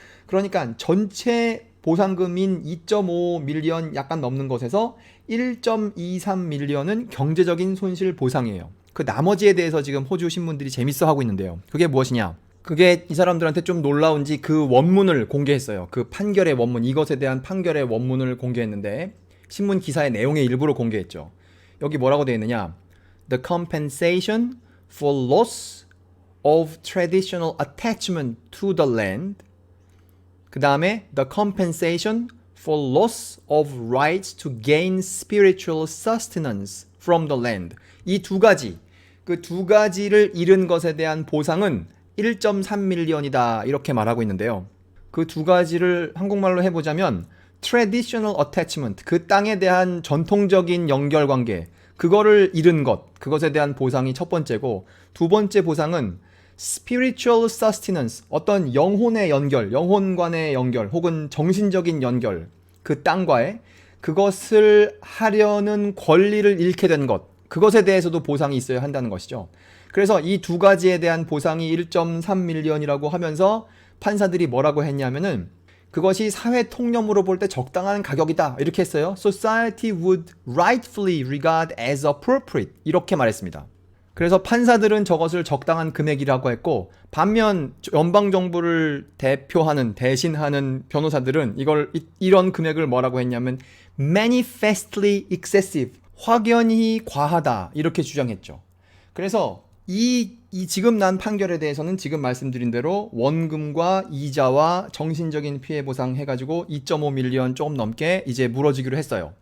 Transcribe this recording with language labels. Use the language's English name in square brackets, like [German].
[Korean] 그러니까 전체 보상금인 2.5 밀리언 약간 넘는 것에서 1.23 밀리언은 경제적인 손실 보상이에요. 그 나머지에 대해서 지금 호주 신문들이 재밌어 하고 있는데요. 그게 무엇이냐? 그게 이 사람들한테 좀 놀라운지 그 원문을 공개했어요. 그 판결의 원문, 이것에 대한 판결의 원문을 공개했는데 신문 기사의 내용의 일부를 공개했죠. 여기 뭐라고 되어 있느냐? [English] The compensation for loss of traditional attachment to the land. [Korean] 그 다음에 [English] the compensation for loss of rights to gain spiritual sustenance from the land. [Korean] 이 두 가지, 그 두 가지를 잃은 것에 대한 보상은 1.3 밀리언이다 이렇게 말하고 있는데요. 그 두 가지를 한국말로 해보자면 [English] traditional attachment, [Korean] 그 땅에 대한 전통적인 연결관계, 그거를 잃은 것, 그것에 대한 보상이 첫 번째고, 두 번째 보상은 [English] spiritual sustenance, [Korean] 어떤 영혼의 연결, 영혼관의 연결 혹은 정신적인 연결, 그 땅과의 그것을 하려는 권리를 잃게 된 것, 그것에 대해서도 보상이 있어야 한다는 것이죠. 그래서 이 두 가지에 대한 보상이 1.3 밀리언이라고 하면서 판사들이 뭐라고 했냐면은 그것이 사회 통념으로 볼 때 적당한 가격이다 이렇게 했어요. [English] Society would rightfully regard as appropriate [Korean] 이렇게 말했습니다. 그래서 판사들은 저것을 적당한 금액이라고 했고, 반면 연방정부를 대표하는, 대신하는 변호사들은 이런 금액을 뭐라고 했냐면 [English] manifestly excessive, [Korean] 확연히 과하다 이렇게 주장했죠. 그래서 이 지금 난 판결에 대해서는 지금 말씀드린 대로 원금과 이자와 정신적인 피해 보상 해가지고 2.5 밀리언 조금 넘게 이제 물어주기로 했어요.